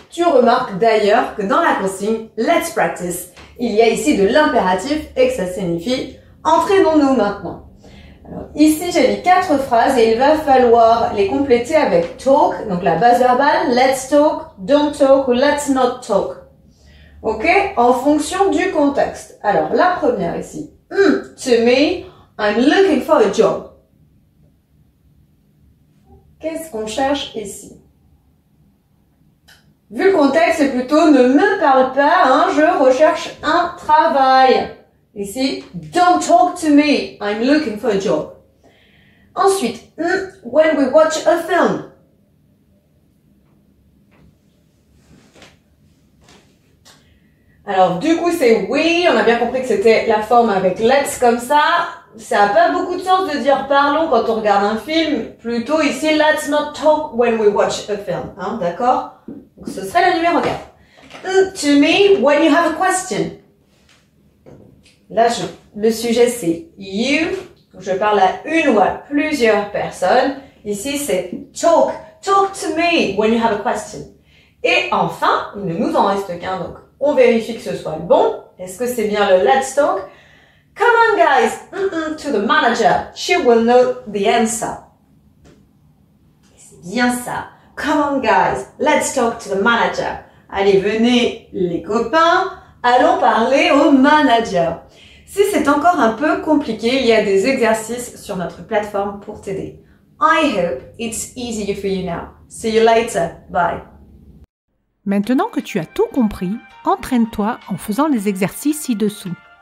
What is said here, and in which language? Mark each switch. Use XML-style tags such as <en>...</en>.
<fr>Tu remarques d'ailleurs que dans la consigne</fr> <en>let's practice,</en> <fr>il y a ici de l'impératif et que ça signifie entraînons-nous maintenant. Alors, ici j'ai mis 4 phrases et il va falloir les compléter avec talk, donc la base verbale,</fr> <en>let's talk, don't talk</en> <fr>ou</fr> <en>let's not talk.</en> <fr>Ok? En fonction du contexte. Alors la première ici.</fr> <en>To me, I'm looking for a job.</en> <fr>Qu'est-ce qu'on cherche ici? Vu le contexte, c'est plutôt ne me parle pas, hein, je recherche un travail.</fr> <en>Ici, don't talk to me, I'm looking for a job. Ensuite, when we watch a film.</en> <fr>Alors, du coup, c'est oui, on a bien compris que c'était la forme avec let's comme ça. Ça n'a pas beaucoup de sens de dire parlons quand on regarde un film.</fr> <en>Plutôt ici, let's not talk when we watch a film.</en> <fr>Hein, d'accord? Donc, ce serait la numéro 4.</fr> <en>To me, when you have a question.</en> <fr>Là, le sujet, c'est you. Je parle à une ou à plusieurs personnes. Ici, c'est talk.</fr> <en>Talk to me when you have a question.</en> <fr>Et enfin, il ne nous en reste qu'un. Donc, on vérifie que ce soit le bon. Est-ce que c'est bien le</fr> <en>let's talk? Come on, guys. To the manager. She will know the answer.</en> <fr>C'est bien ça.</fr> <en>Come on, guys. Let's talk to the manager.</en> <fr>Allez, venez, les copains. Allons parler au manager. Si c'est encore un peu compliqué, il y a des exercices sur notre plateforme pour t'aider.</fr> <en>I hope it's easier for you now. See you later. Bye.</en> <fr>Maintenant que tu as tout compris, entraîne-toi en faisant les exercices ci-dessous.</fr>